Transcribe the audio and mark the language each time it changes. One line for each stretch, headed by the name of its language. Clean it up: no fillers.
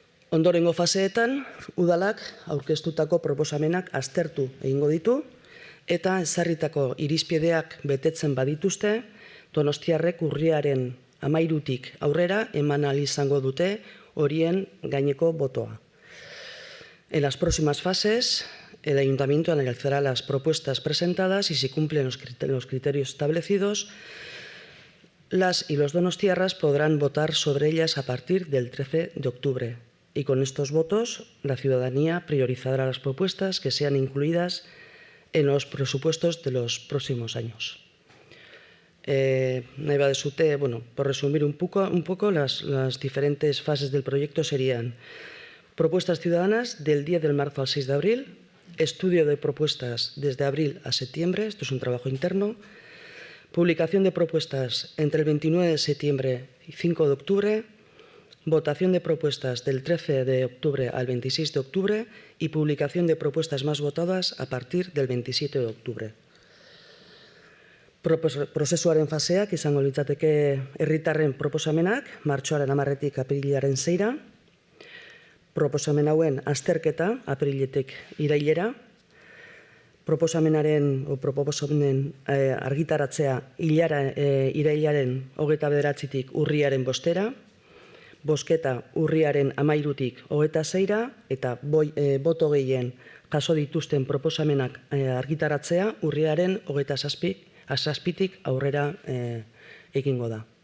Basque: Ondorengo faseetan, udalak aurkeztutako proposamenak aztertu egingo ditu, eta ezarritako irizpideak betetzen badituzte, donostiarrek urriaren 13-tik aurrera eman ahal izango dute horien gaineko botoa.
Spanish: En las próximas fases, el Ayuntamiento analizará las propuestas presentadas y si cumplen los criterios establecidos, las y los donostiarras podrán votar sobre ellas a partir del 13 de octubre. Y con estos votos, la ciudadanía priorizará las propuestas que sean incluidas en los presupuestos de los próximos años.
Basque: Nahi baduzue,
Spanish: por resumir un poco, las diferentes fases del proyecto serían: propuestas ciudadanas del 10 de marzo al 6 de abril, estudio de propuestas desde abril a septiembre, esto es un trabajo interno, publicación de propuestas entre el 29 de septiembre y 5 de octubre, votación de propuestas del 13 de octubre al 26 de octubre y publicación de propuestas más votadas a partir del 27 de octubre.
Basque: Prozesuaren faseak izango litzateke herritarren proposamenak, martxoaren 10-etik apirilaren 6-ra, proposamen hauen azterketa apiriletik irailera, proposamenen argitaratzea irailaren 29-tik urriaren 5-era, bozketa urriaren 13-tik 26-ra eta boto gehien jaso dituzten proposamenak argitaratzea urriaren 27-tik aurrera egingo da.